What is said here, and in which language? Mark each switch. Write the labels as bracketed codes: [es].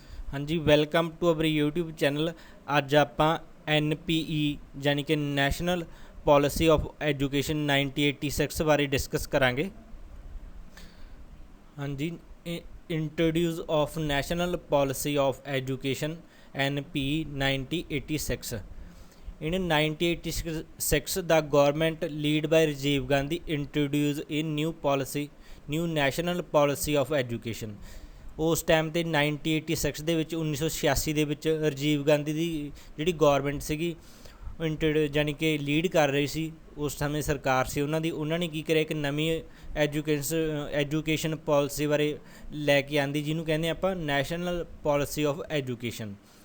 [pa] हाँ जी, [en] Welcome to our YouTube channel. [pa] अज आप NPE यानी कि नैशनल पॉलिसी ऑफ एजुकेशन 1986 बारे डिस्कस करांगे। [en] हाँ जी, introduce of national policy of education NPE 1986। In 1986, the government led by Rajiv Gandhi introduced a new national policy of education। [pa] उस time ਤੇ 1986 ਦੇ ਵਿੱਚ 1986 ਦੇ ਵਿੱਚ ਰਾਜੀਵ ਗਾਂਧੀ ਦੀ ਜਿਹੜੀ ਗੌਰਮੈਂਟ ਸੀਗੀ ਯਾਨੀ ਕਿ ਲੀਡ ਕਰ ਰਹੀ ਸੀ। ਉਸ ਸਮੇਂ ਸਰਕਾਰ ਸੀ ਉਹਨਾਂ ਨੇ ਕੀ ਕਰਿਆ, ਇੱਕ ਨਵੀਂ ਐਜੂਕੇਸ਼ਨ ਪਾਲਿਸੀ ਬਾਰੇ ਲੈ ਕੇ ਆਂਦੀ, ਜਿਹਨੂੰ ਕਹਿੰਦੇ ਆਪਾਂ ਨੈਸ਼ਨਲ ਪਾਲਿਸੀ ਆਫ ਐਜੂਕੇਸ਼ਨ।